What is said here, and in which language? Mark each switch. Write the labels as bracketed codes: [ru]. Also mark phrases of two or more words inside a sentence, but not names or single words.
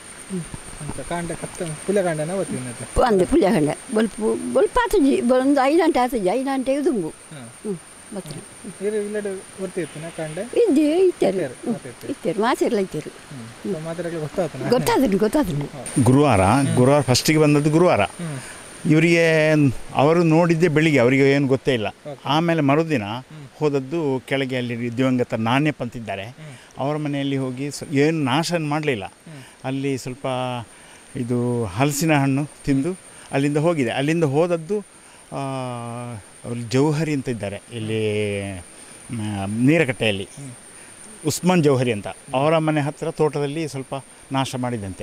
[tcy] ಅಂದೆ ಪುಲ್ಯಗಂಡ ಬಲ್ಪ ಆತಜಿ ಒಂದು 5 ಗಂಟೆ ಆತಜಿ 5 ಗಂಟೆಗೆ ದುಂಬು ಇತ್ತೇರು ಮಾತೆಲ್ಲ ಇತ್ತೇರು ಗೊತ್ತಾದ್ರಿ [kn] ಗುರುವಾರ ಫಸ್ಟಿಗೆ ಬಂದದ್ದು ಗುರುವಾರ ಇವರಿಗೆ ಅವರು ನೋಡಿದ್ದೆ ಬೆಳಿಗ್ಗೆ ಅವರಿಗೆ ಏನು ಗೊತ್ತೇ ಇಲ್ಲ ಆಮೇಲೆ ಮರುದಿನ ಹೋದದ್ದು ಕೆಳಗೆ ಅಲ್ಲಿ ದಿವಂಗತ ನಾಣ್ಯಪ್ಪ ಅಂತಿದ್ದಾರೆ ಅವರ ಮನೆಯಲ್ಲಿ ಹೋಗಿ ಏನು ನಾಶ ಮಾಡಲಿಲ್ಲ ಅಲ್ಲಿ ಸ್ವಲ್ಪ ಇದು ಹಲಸಿನ ಹಣ್ಣು ತಿಂದು ಅಲ್ಲಿಂದ ಹೋಗಿದೆ ಅಲ್ಲಿಂದ ಹೋದದ್ದು ಅಲ್ಲಿ ಜೌಹರಿ ಅಂತ ಇದ್ದಾರೆ ಇಲ್ಲಿ ನೀರಕಟ್ಟೆಯಲ್ಲಿ ಉಸ್ಮಾನ್ ಜೌಹರಿ ಅಂತ ಅವರ ಮನೆ ಹತ್ತಿರ ತೋಟದಲ್ಲಿ ಸ್ವಲ್ಪ ನಾಶ ಮಾಡಿದಂತೆ